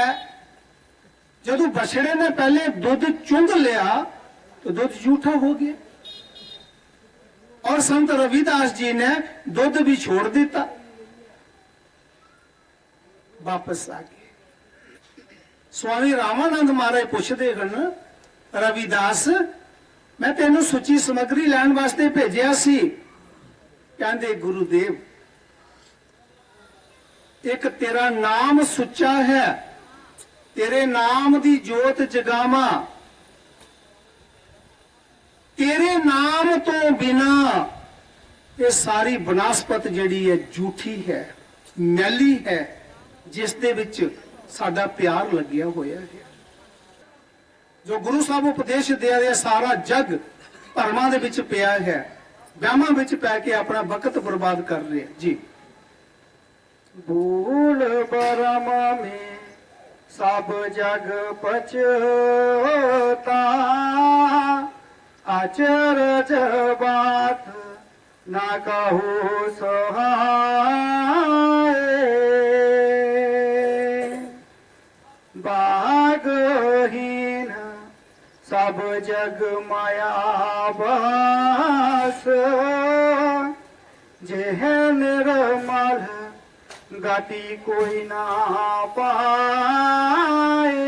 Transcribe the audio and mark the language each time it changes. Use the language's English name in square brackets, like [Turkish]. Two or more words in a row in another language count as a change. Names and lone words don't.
[Punjabi] ਜਦੋਂ ਬਛੜੇ ਨੇ ਪਹਿਲੇ ਦੁੱਧ ਚੁੰਗ ਲਿਆ ਤਾਂ ਦੁੱਧ ਝੂਠਾ ਹੋ ਗਿਆ, ਔਰ ਸੰਤ ਰਵਿਦਾਸ ਜੀ ਨੇ ਦੁੱਧ ਵੀ ਛੋੜ ਦਿੱਤਾ, ਵਾਪਸ ਆ ਗਏ। ਸਵਾਮੀ ਰਾਮਾਨੰਦ ਮਹਾਰਾਜ ਪੁੱਛਦੇ ਹਨ, ਰਵਿਦਾਸ ਮੈਂ ਤੈਨੂੰ ਸੁੱਚੀ ਸਮੱਗਰੀ ਲੈਣ ਵਾਸਤੇ ਭੇਜਿਆ ਸੀ। ਕਹਿੰਦੇ ਗੁਰਦੇਵ, ਇੱਕ ਤੇਰਾ ਨਾਮ ਸੁੱਚਾ ਹੈ, ਤੇਰੇ ਨਾਮ ਦੀ ਜੋਤ ਜਗਾਵਾਂ, ਤੇਰੇ ਨਾਮ ਤੋਂ ਬਿਨਾਂ ਇਹ ਸਾਰੀ ਬਨਸਪਤ ਜਿਹੜੀ ਹੈ ਝੂਠੀ ਹੈ, ਮੈਲੀ ਹੈ, ਜਿਸ ਦੇ ਵਿੱਚ ਸਾਡਾ ਪਿਆਰ ਲੱਗਿਆ ਹੋਇਆ ਹੈ। ਜੋ ਗੁਰੂ ਸਾਹਿਬ ਉਪਦੇਸ਼ ਦੇ ਰਹੇ, ਸਾਰਾ ਜਗ ਭਰਮਾਂ ਦੇ ਵਿੱਚ ਪਿਆ ਹੈ, ਵਹਿਮਾਂ ਵਿੱਚ ਪੈ ਕੇ ਆਪਣਾ ਵਕਤ ਬਰਬਾਦ ਕਰ ਰਹੇ ਹੈਂ ਜੀ। [Hindi] भूल भरम में सब जग पछता, अचरज बात ना कहूँ सहाय, बागहीन सब जग माया बस, जेह निर्मल गति कोई ना पाए।